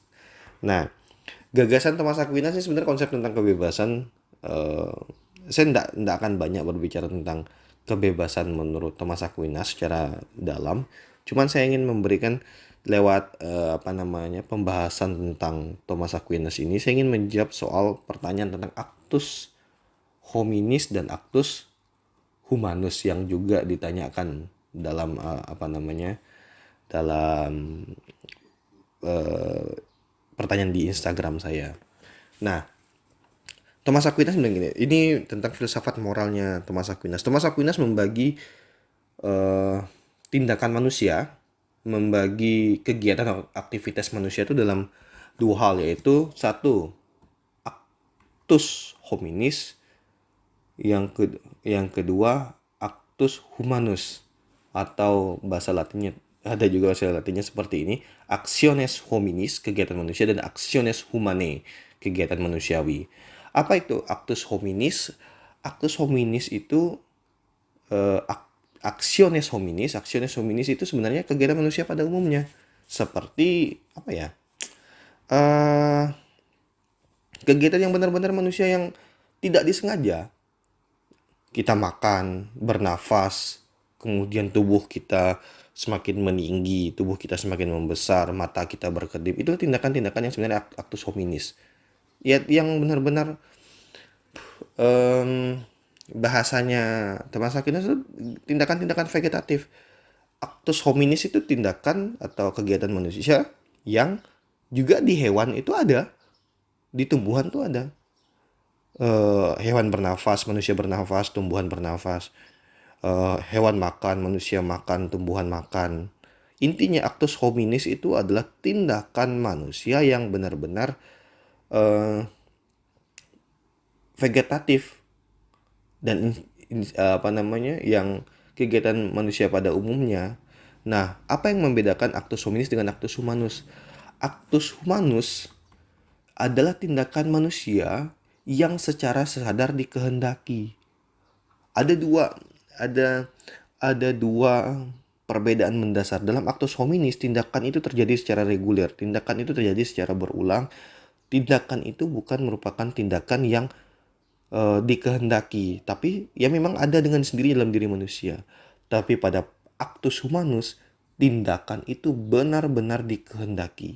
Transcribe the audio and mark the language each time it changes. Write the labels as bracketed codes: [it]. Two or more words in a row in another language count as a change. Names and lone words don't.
[id] Nah, gagasan Thomas Aquinas ini sebenarnya konsep tentang kebebasan. eh, saya tidak akan banyak berbicara tentang kebebasan menurut Thomas Aquinas secara dalam. Cuman saya ingin memberikan lewat pembahasan tentang Thomas Aquinas ini, saya ingin menjawab soal pertanyaan tentang [la] actus hominis [id] dan [la] actus humanus [id] yang juga ditanyakan dalam dalam pertanyaan di Instagram saya. Nah, Thomas Aquinas bilang gini, ini tentang filsafat moralnya Thomas Aquinas. Thomas Aquinas membagi eh, tindakan manusia, membagi kegiatan atau aktivitas manusia itu dalam dua hal, yaitu satu, [la] actus hominis, [id] yang kedua [la] actus humanus, [id] atau bahasa latinnya ada juga bahasa latinnya seperti ini, [la] actiones hominis, [id] kegiatan manusia, dan [la] actiones humanae, [id] kegiatan manusiawi. Apa itu [la] actus hominis? Actus hominis [id] itu eh, [la] actiones hominis [id] itu sebenarnya kegiatan manusia pada umumnya. Seperti apa ya? eh Kegiatan yang benar-benar manusia yang tidak disengaja. Kita makan, bernafas, kemudian tubuh kita semakin meninggi, tubuh kita semakin membesar, mata kita berkedip. Itu tindakan-tindakan yang sebenarnya [la] actus hominis. [id] Ya, yang benar-benar em, bahasanya Thomas Aquinas itu tindakan-tindakan vegetatif. [la] Actus hominis [id] itu tindakan atau kegiatan manusia yang juga di hewan itu ada, di tumbuhan tuh ada. Hewan bernafas, manusia bernafas, tumbuhan bernafas. Hewan makan, manusia makan, tumbuhan makan. Intinya [la] actus hominis [id] itu adalah tindakan manusia yang benar-benar eh, vegetatif dan yang kegiatan manusia pada umumnya. Nah, apa yang membedakan [la] actus hominis [id] dengan [la] actus humanus? Actus humanus [id] adalah tindakan manusia yang secara sadar dikehendaki. Ada dua ada ada dua perbedaan mendasar. [la] Dalam actus hominis, [id] tindakan itu terjadi secara reguler, tindakan itu terjadi secara berulang. Tindakan itu bukan merupakan tindakan yang dikehendaki, tapi ya memang ada dengan sendiri dalam diri manusia. Tapi pada [la] actus humanus, [id] tindakan itu benar-benar dikehendaki.